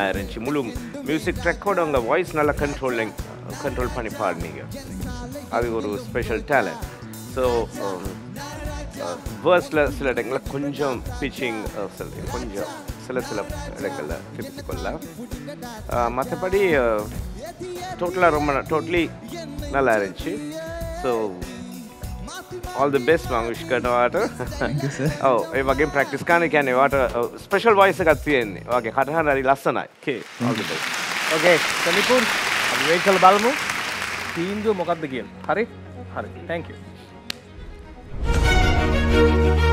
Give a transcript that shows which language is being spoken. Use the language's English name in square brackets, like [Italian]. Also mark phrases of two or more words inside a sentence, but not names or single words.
[Tamil] ஆயிருந்துச்சு முழு மியூசிக் ட்ரெக்கோட உங்கள் வாய்ஸ் நல்லா கண்ட்ரோல் பண்ணி பாடினீங்க அது ஒரு [English] special talent so [Tamil] வேர்ஸில் சில இடங்களில் கொஞ்சம் பிச்சிங் கொஞ்சம் சில இடங்களில் திருப்பி கொள்ளலாம் மற்றபடி டோட்டலாக டோட்டலி நல்லா இருந்துச்சு [English] so all the best [Tamil] Mangush Kanawata. [English] Thank you sir. [Sinhala] Oh, ඒ වගේම practice කරන්න කියන්නේ වාට special voice එකක් තියෙන්නේ. ඔයාගේ කටහඬ හරි ලස්සනයි. [English] Okay. All the best. [Sinhala] Okay. සනිපුන් අපි වෙයිට් කරලා බලමු. තීන්දුව මොකක්ද කියලා. හරි? හරි. [English] Thank you.